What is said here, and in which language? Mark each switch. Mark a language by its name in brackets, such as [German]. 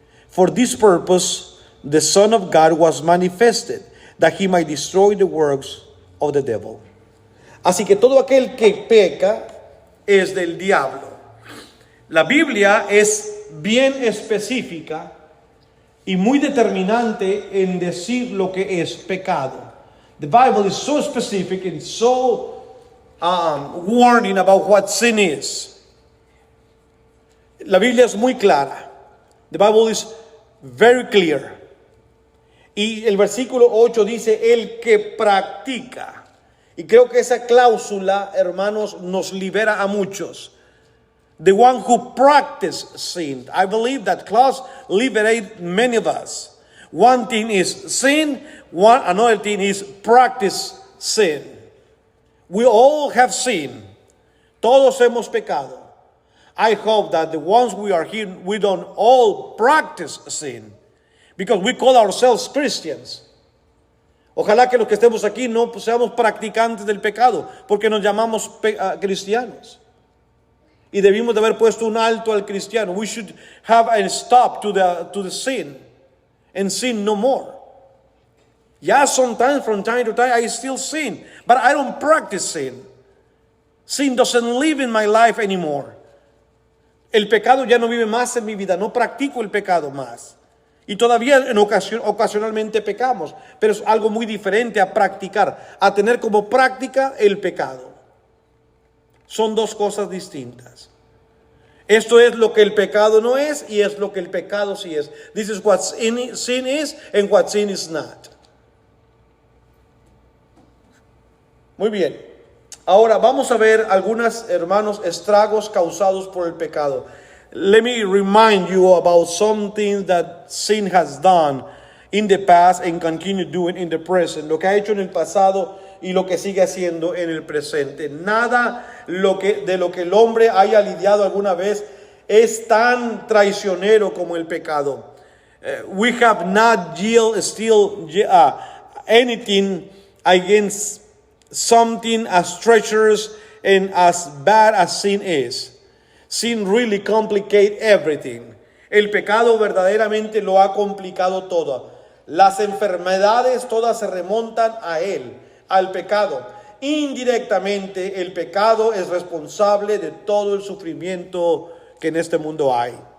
[English] For this purpose the Son of God was manifested, that he might destroy the works of the devil. [Spanish] Así que todo aquel que peca es del diablo. La Biblia es bien específica y muy determinante en decir lo que es pecado. [English] The Bible is so specific and so warning about what sin is. [Spanish] La Biblia es muy clara. [English] The Bible is very clear. [Spanish] Y el versículo 8 dice, el que practica. Y creo que esa cláusula, hermanos, nos libera a muchos. [English] The one who practices sin. I believe that clause liberates many of us. One thing is sin, another thing is practice sin. We all have sinned. [Spanish] Todos hemos pecado. [English] I hope that the ones we are here, we don't all practice sin. Because we call ourselves Christians. [Spanish] Ojalá que los que estemos aquí no seamos practicantes del pecado, porque nos llamamos cristianos. Y debimos de haber puesto un alto al cristiano. [English] We should have a stop to the sin, and sin no more. Yeah, sometimes from time to time I still sin, but I don't practice sin. Sin doesn't live in my life anymore. [Spanish] El pecado ya no vive más en mi vida, no practico el pecado más. Y todavía ocasionalmente pecamos, pero es algo muy diferente a practicar, a tener como práctica el pecado. Son dos cosas distintas. Esto es lo que el pecado no es y es lo que el pecado sí es. [English] This is what sin is and what sin is not. [Spanish] Muy bien. Ahora vamos a ver algunos, hermanos, estragos causados por el pecado. [English] Let me remind you about some things that sin has done in the past and continue doing in the present. [Spanish] Lo que ha hecho en el pasado y lo que sigue haciendo en el presente. Nada de lo que el hombre haya lidiado alguna vez es tan traicionero como el pecado. [English] We have not still anything against something as treacherous and as bad as sin is. Sin really complicate everything. [Spanish] El pecado verdaderamente lo ha complicado todo. Las enfermedades todas se remontan a él, al pecado. Indirectamente, el pecado es responsable de todo el sufrimiento que en este mundo hay.